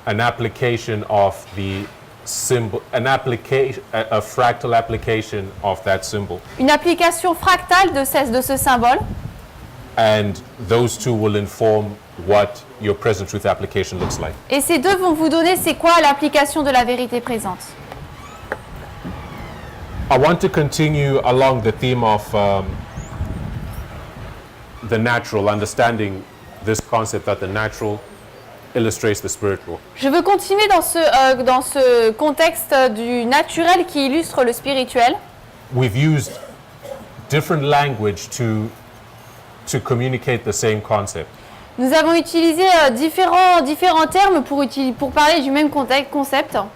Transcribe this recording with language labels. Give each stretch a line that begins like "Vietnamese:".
English: an application of the symbol, a fractal application of that symbol.
French: Une application fractale de ce symbole.
English: And those two will inform what your present truth application looks like.
French: Et ces deux vont vous donner c'est quoi l'application de la vérité présente.
English: I want to continue along the theme of the natural, understanding this concept that the natural illustrates the spiritual.
French: Je veux continuer dans ce contexte du naturel qui illustre le spirituel.
English: We've used different language to communicate the same concept.
French: Nous avons utilisé différents termes pour parler du même concept.